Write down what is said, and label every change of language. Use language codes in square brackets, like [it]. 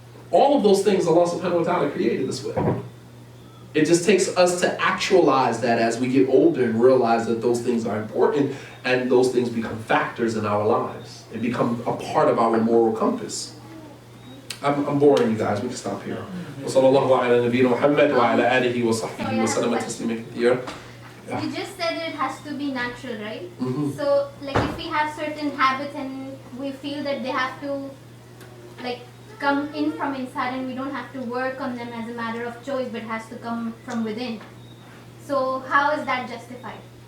[en] All of those things Allah subhanahu wa ta'ala created us with. It just takes us to actualize that as we get older and realize that those things are important and those things become factors in our lives. They become a part of our moral compass. I'm boring you guys, we can stop here. [ar] وصلى الله على نبينا محمد وعلى آله وصحبه وسلم تسليما كثيرا. [en] You just said it has to be natural, right? Mhm. So, like, if we have certain habits and we feel that they have to, like, come in from inside and we don't have to work on them as a matter of choice, but has to come from within. So, how is that justified?